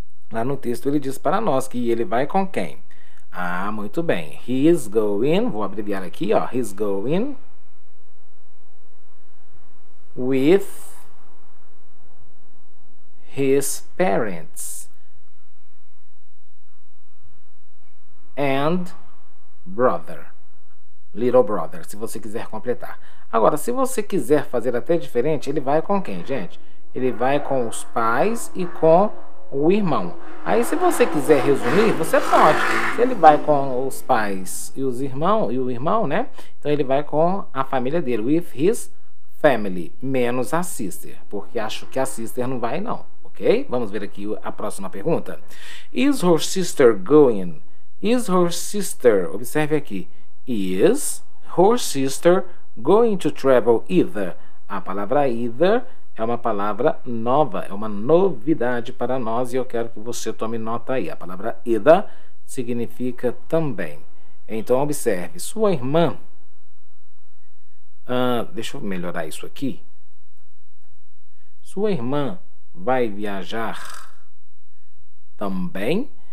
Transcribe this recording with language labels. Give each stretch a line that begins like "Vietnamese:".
Portuguese: Lá no texto ele diz para nós que ele vai com quem? Ah, muito bem.
English: He is going,
Portuguese: vou abreviar aqui, ó.
English: He is going with his parents and brother. Little brother,
Portuguese: se você quiser completar. Agora, se você quiser fazer até diferente, ele vai com quem, gente? Ele vai com os pais e com o irmão. Aí, se você quiser resumir, você pode. Se ele vai com os pais e o irmão, né? Então, ele vai com a família dele,
English: with his family,
Portuguese: menos a sister, porque acho que a sister não vai, não, ok? Vamos ver aqui a próxima pergunta.
English: Is her sister going? Is her sister,
Portuguese: observe aqui,
English: is her sister going to travel either?
Portuguese: A palavra either é uma palavra nova, é uma novidade para nós e eu quero que você tome nota aí. A palavra either significa também. Então, observe, sua irmã... deixa eu melhorar isso aqui. Sua irmã vai viajar também?